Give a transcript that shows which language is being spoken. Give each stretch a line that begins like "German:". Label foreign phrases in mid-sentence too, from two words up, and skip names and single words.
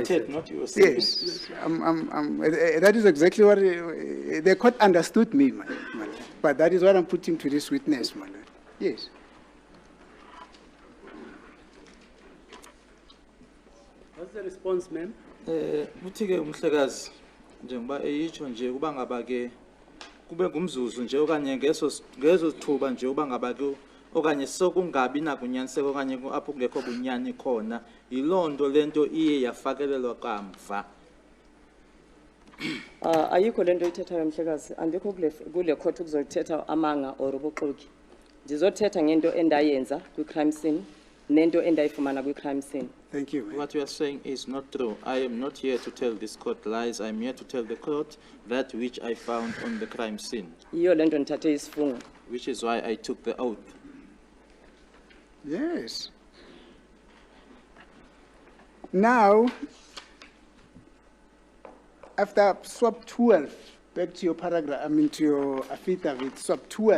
English: said. not you were saying. Yes, that is exactly what the court understood me, madam. But that is what I'm putting to this witness, madam. Yes. What's the response, ma'am?
Xhosa: Uthi ke umhlekazi njengoba eyitsho nje kuba ngaba ke kube ngumzuzu nje okanye ngezo sithuba nje uba ngaba ke okanye sokungabi nakunyaniseka okanye apho kungekho bunyani khona yiloo nto lento iye yafakelelwa kamva. Ayikho lento ithethayo mhlekazi, andikho kule court ukuzothetha amanga or ubuxoki. Ndizothetha ngento endayenza kwi-
English: crime scene,
Xhosa: nento endayifumana kwi-
English: crime scene. Thank you. What you are saying is not true. I am not here to tell this court lies. I am here to tell the court that which I found on the crime scene,
Xhosa: Iyo lento ndithathe isifungo.
English: which is why I took the oath. Yes. Now, after swap 12, back to your paragraph, to your affidavit, swap 12.